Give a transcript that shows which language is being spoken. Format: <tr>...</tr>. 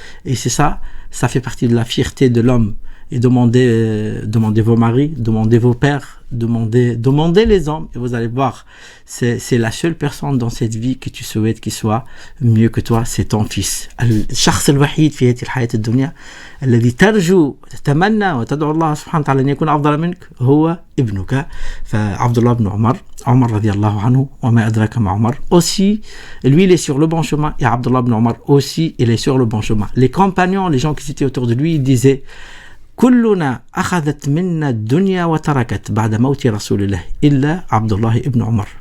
<fr>Et c'est ça fait partie de la fierté de l'homme. Et demandez vos maris, demandez vos pères, demandez les hommes, et vous allez voir, c'est la seule personne dans cette vie que tu souhaites qu'il soit mieux que toi, c'est ton fils.</fr> <ar>الشخص الوحيد في هذه الحياة الدنيا الذي ترجو تتمنى وتدعو الله سبحانه وتعالى أن يكون أفضل منك هو ابنك. فعبد الله بن عمر رضي الله عنه وما أدراك ما عمر</ar> <fr>aussi, lui il est sur le bon chemin, et Abdullah ibn Umar aussi il est sur le bon chemin. Les compagnons, les gens qui étaient autour de lui, ils disaient:</fr> <ar>كلنا أخذت منا الدنيا وتركت بعد موت رسول الله إلا عبد الله ibn Umar.</ar>